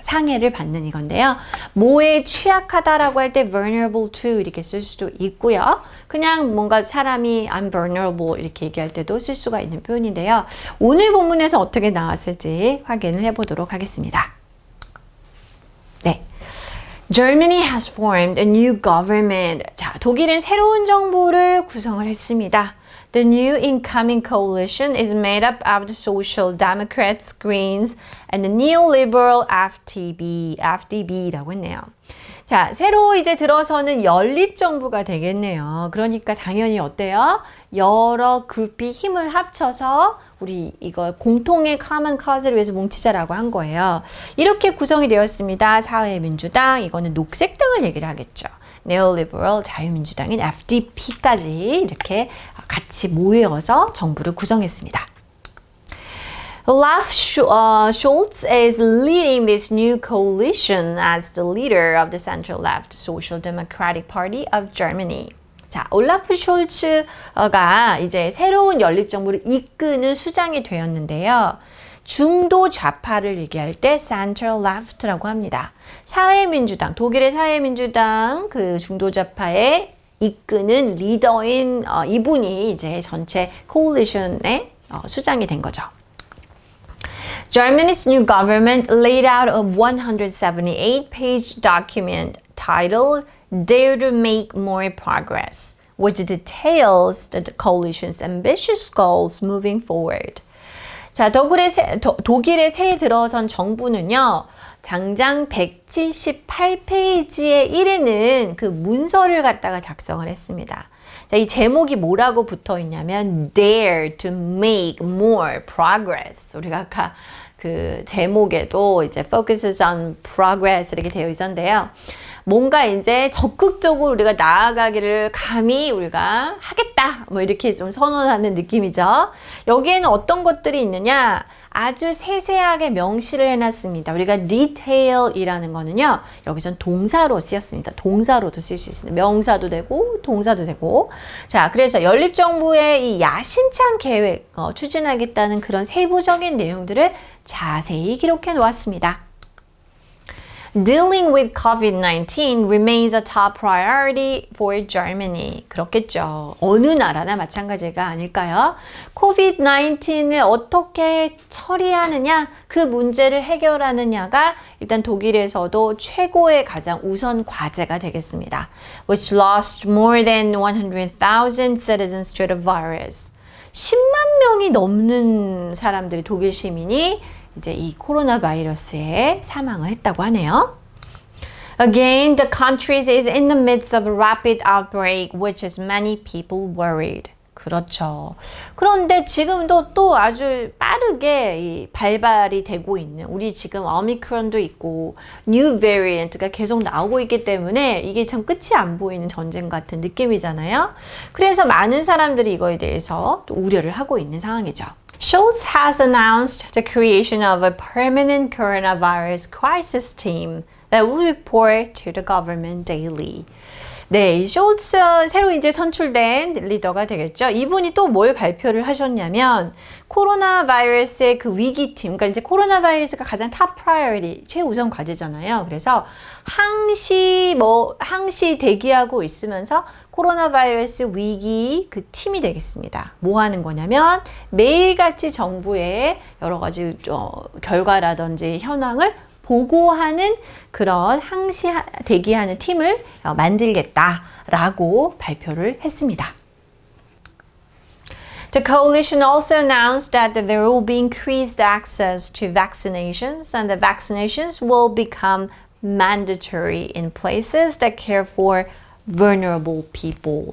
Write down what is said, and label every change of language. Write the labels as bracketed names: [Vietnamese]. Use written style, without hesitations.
[Korean] 상해를 받는 이건데요. 뭐에 취약하다라고 할 때 [English] vulnerable to [Korean] 이렇게 쓸 수도 있고요. 그냥 뭔가 사람이 [English] I'm vulnerable [Korean] 이렇게 얘기할 때도 쓸 수가 있는 표현인데요. 오늘 본문에서 어떻게 나왔을지 확인을 해보도록 하겠습니다. 네. [English] Germany has formed a new government. [Korean] 자, 독일은 새로운 정부를 구성을 했습니다. [English] The new incoming coalition is made up of the Social Democrats, Greens, and the neoliberal FDP [Korean] 라고 했네요. 자, 새로 이제 들어서는 연립정부가 되겠네요. 그러니까 당연히 어때요? 여러 그룹이 힘을 합쳐서 우리 이거 공통의 common cause를 위해서 뭉치자라고 한 거예요. 이렇게 구성이 되었습니다. 사회민주당, 이거는 녹색당을 얘기를 하겠죠. 네오리버럴 자유민주당인 FDP까지 이렇게 같이 모여서 정부를 구성했습니다. [English] Olaf Scholz is leading this new coalition as the leader of the center-left Social Democratic Party of Germany. [Korean] 자, 올라프 숄츠가 이제 새로운 연립정부를 이끄는 수장이 되었는데요. 중도 좌파를 얘기할 때 center left라고 합니다. 사회민주당, 독일의 사회민주당 그 중도 좌파에 이끄는 리더인 이분이 이제 전체 coalition의 수장이 된 거죠. [English] Germany's new government laid out a 178-page document titled Dare to Make More Progress, which details the coalition's ambitious goals moving forward. [Korean] 자, 독일의 새 들어선 정부는요, 당장 178페이지에 이르는 그 문서를 갖다가 작성을 했습니다. 자, 이 제목이 뭐라고 붙어 있냐면 [English] Dare to make more progress. [Korean] 우리가 아까 그 제목에도 이제 [English] focuses on progress [Korean] 이렇게 되어 있었는데요. 뭔가 이제 적극적으로 우리가 나아가기를 감히 우리가 하겠다 뭐 이렇게 좀 선언하는 느낌이죠. 여기에는 어떤 것들이 있느냐, 아주 세세하게 명시를 해놨습니다. 우리가 detail이라는 거는요, 여기선 동사로 쓰였습니다. 동사로도 쓸 수 있습니다. 명사도 되고 동사도 되고. 자, 그래서 연립정부의 이 야심찬 계획 추진하겠다는 그런 세부적인 내용들을 자세히 기록해 놓았습니다. [English] Dealing with COVID-19 remains a top priority for Germany. [Korean] 그렇겠죠. 어느 나라나 마찬가지가 아닐까요? COVID-19을 어떻게 처리하느냐, 그 문제를 해결하느냐가 일단 독일에서도 최고의 가장 우선 과제가 되겠습니다. [English] Which lost more than 100,000 citizens to the virus. [Korean] 10만 명이 넘는 사람들이, 독일 시민이 이제 이 코로나 바이러스에 사망을 했다고 하네요. [English] Again, the country is in the midst of a rapid outbreak, which has many people worried. [Korean] 그렇죠. 그런데 지금도 또 아주 빠르게 이 발발이 되고 있는, 우리 지금 오미크론도 있고 뉴 베리언트가 계속 나오고 있기 때문에 이게 참 끝이 안 보이는 전쟁 같은 느낌이잖아요. 그래서 많은 사람들이 이거에 대해서 또 우려를 하고 있는 상황이죠. [English] Scholz has announced the creation of a permanent coronavirus crisis team that will report to the government daily. [Korean] 네, 이 숄츠 새로 이제 선출된 리더가 되겠죠. 이분이 또 뭘 발표를 하셨냐면 코로나 바이러스의 그 위기팀, 그러니까 이제 코로나 바이러스가 가장 탑 프라이어리티, 최우선 과제잖아요. 그래서 항시 대기하고 있으면서 코로나 바이러스 위기 그 팀이 되겠습니다. 뭐 하는 거냐면 매일같이 정부의 여러 가지 결과라든지 현황을 보고하는 그런 항시 대기하는 팀을 만들겠다라고 발표를 했습니다. [English] The coalition also announced that there will be increased access to vaccinations and the vaccinations will become mandatory in places that care for vulnerable people.